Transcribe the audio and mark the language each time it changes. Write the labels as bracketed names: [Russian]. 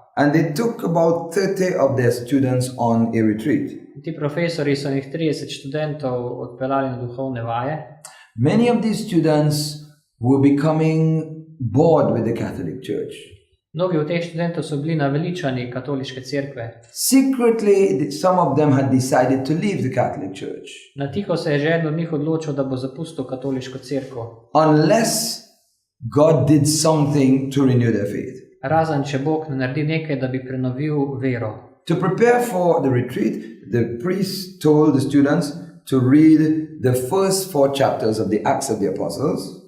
[English] And they took about 30 of their students on a retreat. [Slovenian] Ti profesori so jih 30 študentov odpeljali na duhovne vaje. [English] Many of these students were becoming bored with the Catholic Church. [Slovenian] Mnogi od teh študentov so bili naveličani katoliške cerkve. [English] Secretly, some of them had decided to leave the Catholic Church. [Slovenian] Na tiho se je že eden od njih odločil, da bo zapustil katoliško cerkev. [English] Unless God did something to renew their faith. [Slovenian] Razen če Bog ne naredi nekaj, da bi prenovil vero. [English] To prepare for the retreat, the priest told the students to read the first 4 chapters of the Acts of the Apostles.